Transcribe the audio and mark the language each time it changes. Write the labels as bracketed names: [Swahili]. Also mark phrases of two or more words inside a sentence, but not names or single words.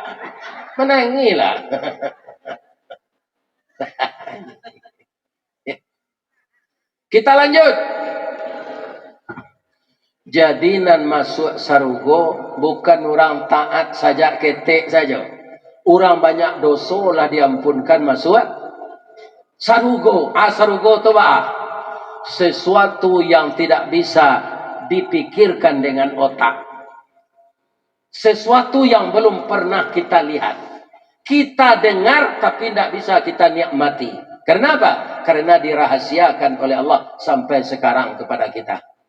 [Indonesian] Menangis lah. Kita lanjut. [Minangkabau] Jadi nan masuk sarugo bukan orang taat saja ketek saja. Orang banyak dosa lah diampunkan masuk sarugo. Sarugo tu apa? [Indonesian] Sesuatu yang tidak bisa dipikirkan dengan otak. Sesuatu yang belum pernah kita lihat. Kita dengar tapi tidak bisa kita nikmati. Kenapa? Karena dirahasiakan oleh Allah sampai sekarang kepada kita.